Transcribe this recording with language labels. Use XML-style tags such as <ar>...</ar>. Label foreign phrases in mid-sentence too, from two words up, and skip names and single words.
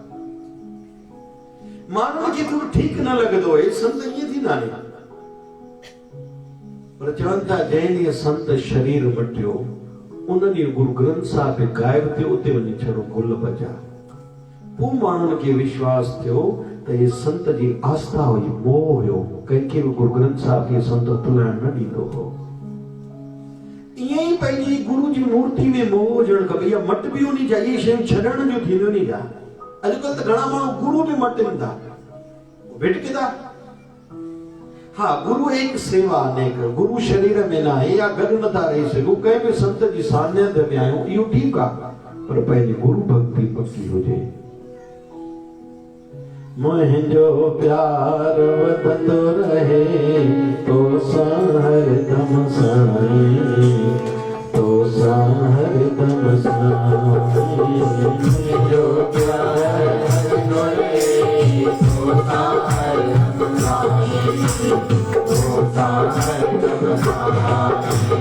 <sd>माण्हुनि खे थोरो ठीकु न लॻंदो आहे, संत ईअं थींदा आहिनि। पर चवनि था जंहिं ॾींहुं संत शरीर मटियो, उन ॾींहुं गुरु ग्रंथ साहिब गायब थियो, उते वञी छड़ो गुल बचा। पोइ माण्हुनि खे विश्वास थियो त हे संत जी आस्था हुई, मोह हुयो, कंहिंखे बि गुरु ग्रंथ साहिब खे संत तुलाइण न ॾींदो हो। ईअं ई पंहिंजी गुरु जी मूर्ति में मोह हुजणु खपे, या मट बि उन जा, इहे शयूं छॾण जूं थींदियूं नी जा। अॼुकल्ह त घणा माण्हू गुरु बि मटनि था, भिटकदा। हाँ,</sd> <hi>गुरु एक सेवा अनेक,</hi> <sd>गुरु शरीर में न आहे या गॾु नथा रही सघूं, कंहिं बि संत जी सानिध्य में आहियूं, इहो ठीकु आहे, पर पंहिंजी गुरु भक्ति पकी हुजे। मुंहिंजो प्यार वधंदो रहे तो हरदम साईं, तो हरदम साईं। मुंहिंजो प्यार वधंदो रहे तो हरदम साईं, तो हरदम साईं।</sd>